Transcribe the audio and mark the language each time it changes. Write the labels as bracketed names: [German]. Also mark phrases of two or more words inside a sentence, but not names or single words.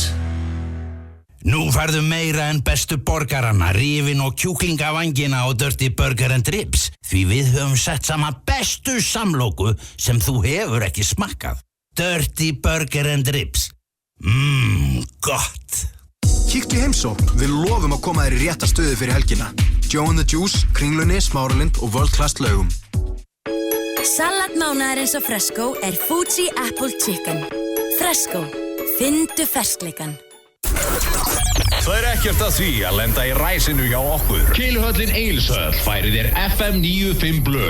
[Icelandic] Nú færðu meira en bestu borgarana, rifin og kjúklingavangina og Dirty Burger and Ribs. Því við höfum sett saman bestu samloku sem þú hefur ekki smakkað. Dirty Burger and Ribs. Gott. Kíktu í heimsókn, við lofum að koma þér í rétta stöðu fyrir helgina. Joe and the Juice, Kringlunni, Smáralind og World Class Laugum. Salat mánaðarins á Fresco Fuji Apple Chicken. Fresco, fyndu ferskleikan. Það ekkert að því að lenda í ræsinu hjá okkur. Keiluhöllin Egilshöll færir þér FM 95 Blö.